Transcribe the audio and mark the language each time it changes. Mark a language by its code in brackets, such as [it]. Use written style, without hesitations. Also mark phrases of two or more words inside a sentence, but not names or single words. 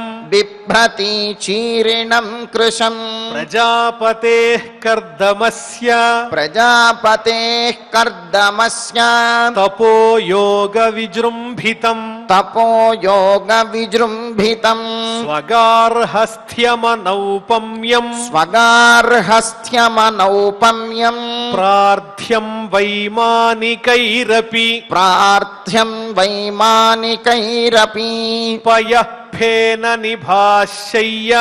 [sa] बिभ्रति चीरिणं कृशम् प्रजापतेः कर्दमस्य प्रजापतेः कर्दमस्य तपो योग विजृम्भितम् तपो योग विजृम्भितम् స్వగార్హస్థ్యమనౌపమ్యం స్వగార్హస్థ్యమనౌపమ్యం ప్రార్థ్యం వైమానికైరపి ప్రార్థ్యం వైమానికైరపి పయఃఫేన నిభాశయ్యా